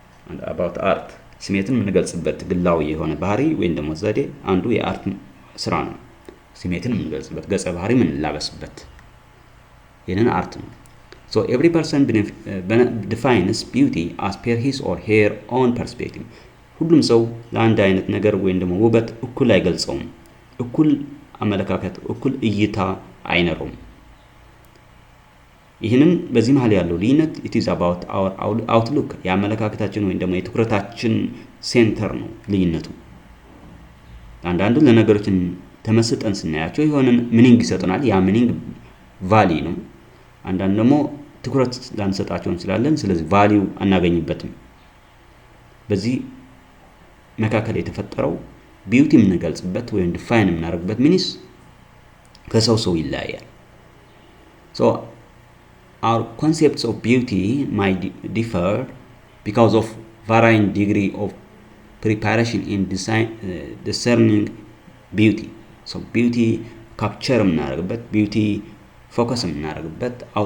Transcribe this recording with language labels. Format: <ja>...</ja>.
<am>and about art ስሜትን የምንገልጽበት ግላዊ የሆነ ባህሪ ወይም ደግሞ ዘዴ አንዱ የአርት ስራ ነው። ስሜትን የምንገልጽበት ገጸ ባህሪ የምንላበስበት ይህንን አርት ነው።</am> <en>So every person defines beauty as per his or her own perspective.</en> <am>ሁሉም ሰው ለአንድ አይነት ነገር ወይም ደግሞ ውበት እኩል አይገልጸውም። እኩል አመለካከት እኩል እይታ አይኖረውም። ይህንን በዚህ መሃል ያለው ልዩነት</am> <en>it is about our outlook</en> <am>የአመለካከታችን ወይም ደግሞ የትኩረታችን ሴንተር ነው ልዩነቱ። አንዳንዱ ለነገሮችን ተመስጠን ስናያቸው የሆነ ሚኒንግ ይሰጡናል። ያ ሚኒንግ ቫልዩ ነው። አንዳንድ ደግሞ ትኩረት ላንሰጣቸው እንችላለን። ስለዚህ ቫልዩ አናገኝበትም። በዚህ መካከል የተፈጠረው ቢዩቲ የምንገልጽበት ወይም ዲፋይን የምናደርግበት ሚኒስ ከሰው ይለያያል።</am> <en>So our concepts of beauty might differ because of varying degree of preparation in discerning beauty.</en> <am>So</am> <en>beauty capture</en> <am>የምናደርግበት</am> <en>beauty focus</en> <am>የምናደርግበት</am>